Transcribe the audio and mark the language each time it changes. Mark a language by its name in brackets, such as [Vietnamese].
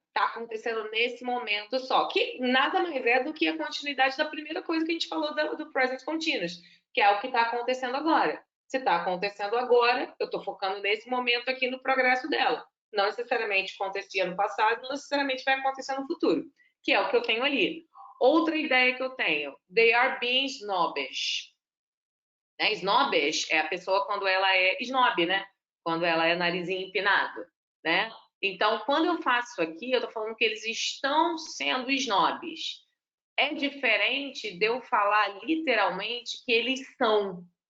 [Portuguese] Está acontecendo nesse momento só, que nada mais é do que a continuidade da primeira coisa que a gente falou do present continuous, que é o que está acontecendo agora. Se está acontecendo agora, eu estou focando nesse momento aqui no progresso dela. Não necessariamente acontecia no passado, não necessariamente vai acontecer no futuro, que é o que eu tenho ali. Outra ideia que eu tenho, [English] they are being snobbish. [Portuguese] Né? Snobbish é a pessoa quando ela é snob, né? Quando ela é narizinho empinado, né? Então, quando eu faço aqui, eu tô falando que eles estão sendo snobs. É diferente de eu falar literalmente que eles são.